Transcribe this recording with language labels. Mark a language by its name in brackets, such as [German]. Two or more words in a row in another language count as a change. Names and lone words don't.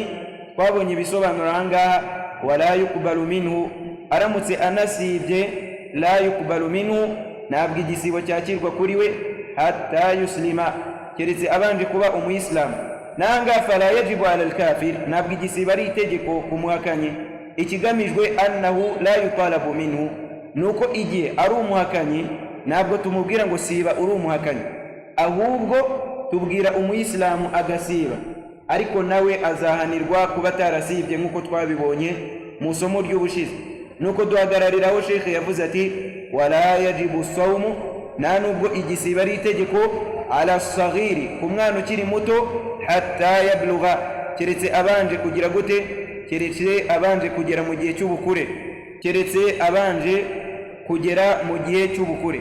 [Kinyarwanda] Twabonye ibisobanuro ahangaha, [Arabic] ولا يقبل منه, [Kinyarwanda] aramutse anasibye [Arabic] لا يقبل منه, [Kinyarwanda] ntabwo igisibo cyakirwa kuri we [Arabic] حتى يسلم, [Kinyarwanda] keretse abanje kuba umuyisilamu. [Arabic] Nanga فلا يجب على الكافر, [Kinyarwanda] ntabwo igisibo ari itegeko kumuhakanyi. [Arabic] Ikigamijwe أنه لا يطالب منه, [Kinyarwanda] nuko igihe ari umuhakanyi ntabwo tumubwira ngo siba uri umuhakanyi, ahubwo tubwira umuyisilamu agasiba, ariko nawe azahanirwa kuba atarasibye nk'uko twabibonye mu somo ry'ubushize. Nuko duhagarariraho Sheikh yavuze ati: [Arabic] ولا يجب صوم, [Kinyarwanda] nta nubwo igisibo ari itegeko [Arabic] على الصغير, [Kinyarwanda] ku mwana ukiri muto, [Arabic] حتى يبلغ, [Kinyarwanda] keretse abanje kugira gute, keretse abanje kugera mu gihe cy'ubukure, keretse abanje kugera mu gihe cy'ubukure.